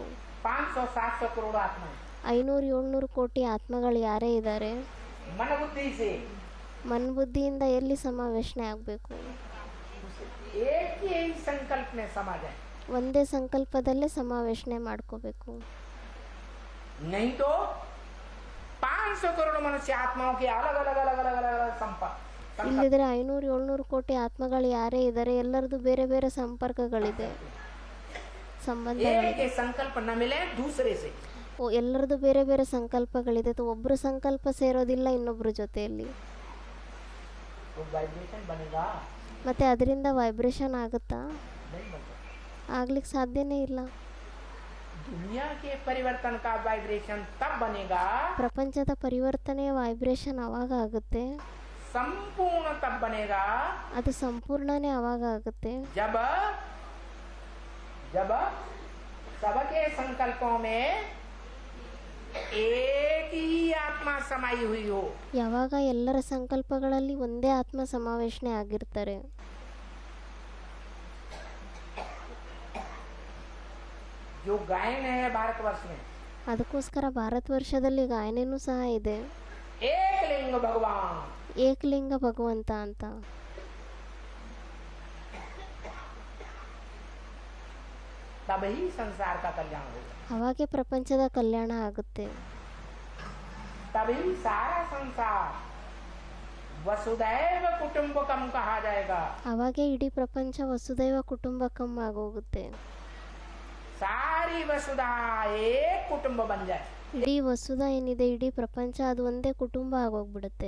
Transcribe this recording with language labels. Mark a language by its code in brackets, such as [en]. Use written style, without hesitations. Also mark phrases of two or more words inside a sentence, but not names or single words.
[hi] 500-700 करोड़ आत्मा, [kn] 500-700 ಕೋಟಿ ಆತ್ಮಗಳು ಯಾರೇ ಇದ್ದಾರೆ, ಮನ್ಬುದ್ಧಿಯಿಂದ ಎಲ್ಲಿ ಸಮಾವೇಶನೆ ಆಗಬೇಕು? ಒಂದೇ ಸಂಕಲ್ಪದಲ್ಲೇ ಸಮಾವೇಶನೆ ಮಾಡ್ಕೋಬೇಕು. [hi] नहीं तो 500 करोड़ मनुष्य आत्माओं के अलग अलग अलग अलग अलग संपर्क. [kn] ಇಲ್ಲಿದ್ರೆ 500-700 ಕೋಟಿ ಆತ್ಮಗಳು ಯಾರೇ ಇದ್ದಾರೆ, ಎಲ್ಲರದು ಬೇರೆ ಬೇರೆ ಸಂಪರ್ಕಗಳಿದೆ, ಸಂಬಂಧಗಳಿದೆ. [hi] संकल्प न मिले दूसरे से. [kn] ಎಲ್ಲರದು ಬೇರೆ ಬೇರೆ ಸಂಕಲ್ಪಗಳಿದೆ. ಒಬ್ಬರು ಸಂಕಲ್ಪ ಸೇರೋದಿಲ್ಲ ಇನ್ನೊಬ್ಬರ ಜೊತೆಯಲ್ಲಿ. ಮತ್ತೆ ಅದರಿಂದ ವೈಬ್ರೇಷನ್ ಆಗುತ್ತಾ? ಆಗ್ಲಿಕ್ಕೆ ಸಾಧ್ಯನೇ ಇಲ್ಲ. [hi] दुनिया के परिवर्तन का वाइब्रेशन तब बनेगा, [kn] ಪ್ರಪಂಚದ ಪರಿವರ್ತನೆ ವೈಬ್ರೇಷನ್ ಅವಾಗ ಆಗುತ್ತೆ. [hi] संपूर्ण तब बनेगा, [kn] ಅದು ಸಂಪೂರ್ಣನೇ ಅವಾಗ ಆಗುತ್ತೆ. [hi] जब जब सबके संकल्पों में एक ही आत्मा समाई हुई हो. [kn] ಯಾವಾಗ ಎಲ್ಲರ ಸಂಕಲ್ಪಗಳಲ್ಲಿ ಒಂದೇ ಆತ್ಮ ಸಮಾವೇಶನೆ ಆಗಿರ್ತಾರೆ. [hi] जो गायन है भारतवर्ष में, [kn] ಅದಕ್ಕೋಸ್ಕರ ಭಾರತ ವರ್ಷದಲ್ಲಿ ಗಾಯನೇನೂ ಸಹ ಇದೆ. ಏಕಲಿಂಗ ಭಗವಾನ್, ಏಕಲಿಂಗ ಭಗವಂತ ಅಂತ. [hi] तभी संसार का कल्याण होगा, [kn] ಅವಾಗೆ ಪ್ರಪಂಚದ ಕಲ್ಯಾಣ ಆಗುತ್ತೆ. [hi] तभी सारा संसार [sa] ವಸುದೈವ ಕುಟುಂಬಕಂ [hi] कहा जायेगा. [kn] ಅವಾಗೆ ಇಡೀ ಪ್ರಪಂಚ [sa] ವಸುದೈವ ಕುಟುಂಬಕಂ [kn] ಆಗೋಗುತ್ತೆ. [hi] सारी वसुधा एक कुटुंब बन जाये. [kn] ಇಡೀ ವಸುಧ ಏನಿದೆ, ಇಡೀ ಪ್ರಪಂಚ ಅದು ಒಂದೇ ಕುಟುಂಬ ಆಗೋಗ್ಬಿಡುತ್ತೆ.